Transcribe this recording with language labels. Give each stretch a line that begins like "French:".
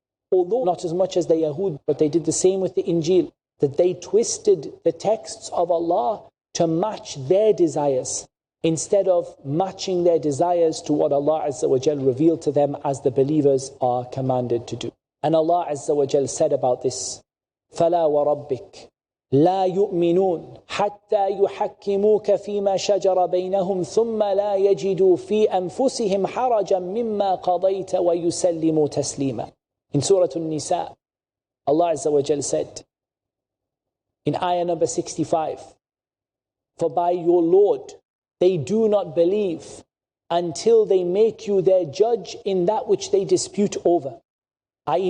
English: Although not as much as the Yahud, but they did the same with the Injil. That they twisted the texts of Allah to match their desires, instead of matching their desires to what Allah Azza wa Jal revealed to them as the believers are commanded to do. And Allah Azza wa Jal said about this,
Arabic: فَلَا وَرَبِّكَ لَا يُؤْمِنُونَ حَتَّى يُحَكِّمُوكَ فِيمَا شَجَرَ بَيْنَهُمْ ثُمَّ لَا يَجِدُوا فِي أَنفُسِهِمْ حَرَجًا مِمَّا قَضَيْتَ وَيُسَلِّمُوا تَسْلِيمًا.
English: In Surah An-Nisa, Allah Azza wa Jal said, in ayah number 65, for by your Lord, they do not believe until they make you their judge in that which they dispute over. I.e.